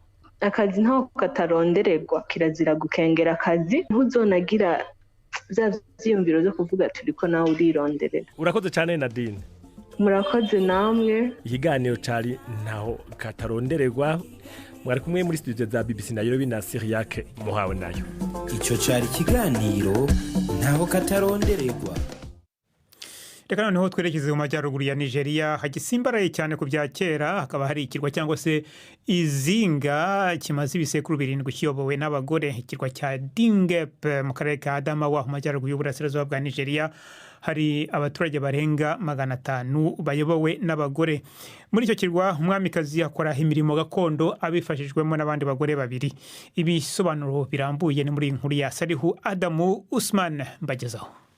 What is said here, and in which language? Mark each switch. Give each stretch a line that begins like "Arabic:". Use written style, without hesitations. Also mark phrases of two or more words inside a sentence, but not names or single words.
Rundi: akazi ntaho katarondererwa kirazira gukengera akazi ntuzonagira vya vyiyumviro zo kuvuga turiko nawe urironderera. Urakoze cyane Nadine. Murakoze namwe. Ikiganiro cari ntaho katarondererwa mwari kumwe muri studio za BBC Nairobi na Syriac muhawe nayo. Ico cari ikiganiro ntaho katarondererwa.
Kinyarwanda: Reka noneho twerekeze mu majyaruguru ya Nigeria hagisimbaraye cyane ku bya kera hakaba hari ikirwa cyangwa se izinga kimaze ibisekuru 7 kiyobowe n'abagore ikirwa cya Dingep mu karere ka Adamawa mu majyaruguru y'uburasirazuba bwa Nigeria hari abaturage barenga 500 bayobowe n'abagore muri icyo kirwa umwamikazi akora imirimo gakondo abifashijwemo n'abandi bagore babiri ibisobanuro birambuye ni muri inkuru ya Salihu Adamu Usman mbagezaho.